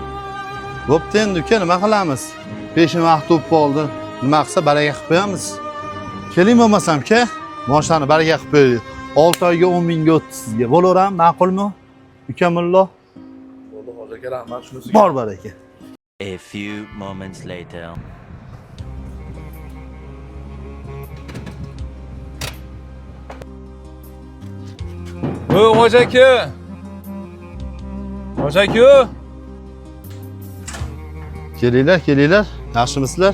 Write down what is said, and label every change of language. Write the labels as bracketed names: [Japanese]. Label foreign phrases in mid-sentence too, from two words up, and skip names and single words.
[Uzbek] Bo'pti endi uka, nima qilamiz? Peshin vaqt to'p qoldi. Nima qilsa baraka qilib qo'yamiz. Keling bo'lmasam uka, mashinani baraka qilib qo'yaylik. 6 oyga 10 mingga o'tdi sizga. Bo'laverami, ma'qulmi? Ukamillo. Bo'ldi, Hoji aka, rahmat shunisiga. Bor baraka. [English] A few moments later. [Uzbek] O, Hoji aka. Hoji aka. Kelinglar. Yaxshimisizlar?